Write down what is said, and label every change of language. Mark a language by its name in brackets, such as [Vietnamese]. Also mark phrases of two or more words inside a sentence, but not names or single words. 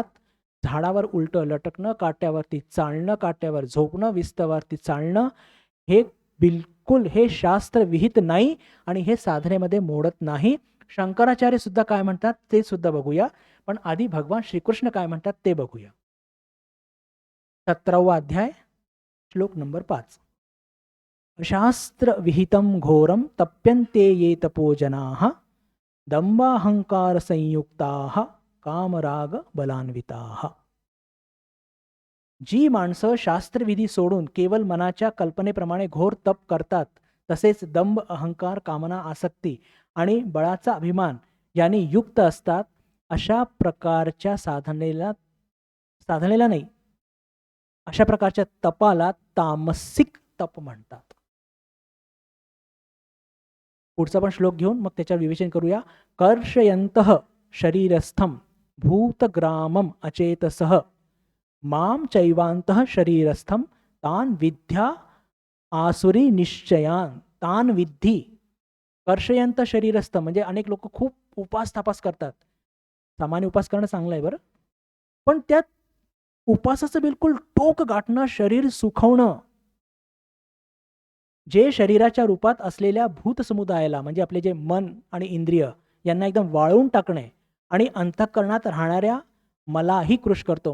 [Marathi] झाडावर उलटं लटकणं, काट्यावरती चालणं, काट्यावर झोपणं, विस्तवावरती चालणं, हे बिलकुल हे शास्त्र विहित नाही आणि हे साधनेमध्ये मोडत नाही. शंकराचार्य सुद्धा काय म्हणतात ते सुद्धा बघूया, पण आधी भगवान श्रीकृष्ण काय म्हणतात ते बघूया. 17वा अध्याय श्लोक नंबर 5. [Sanskrit] शास्त्र विहितं घोरं तप्यन्ते ये तपोजनाः दंभाहंकार संयुक्ताः कामराग बलान्विताः. [Marathi] जी माणसं शास्त्रविधी सोडून केवळ मनाच्या कल्पनेप्रमाणे घोर तप करतात, तसेच दंभ, अहंकार, कामना, आसक्ती आणि बळाचा अभिमान यांनी युक्त असतात, अशा प्रकारच्या साधनेला नाही, अशा प्रकारच्या तपाला तामसिक तप म्हणतात. पुढचा पण श्लोक घेऊन मग त्याच्यावर विवेचन करूया. [Sanskrit] कर्षयन्तः शरीरस्थं भूतग्रामम अचेतसः माम चैवान्तः शरीरस्थं तान विद्या आसुरी निश्चयान. तान विद्धी. कर्षयंत शरीरस्थ [Marathi] म्हणजे अनेक लोक खूप उपास तापास करतात. सामान्य उपास करणं चांगलं आहे बरं, पण त्यात उपासाचं बिलकुल टोक गाठणं, शरीर सुखवणं, जे शरीराच्या रूपात असलेल्या भूत समुदायाला म्हणजे आपले जे मन आणि इंद्रिय यांना एकदम वाळून टाकणे आणि अंतःकरणात राहणाऱ्या मलाही कृश करतो.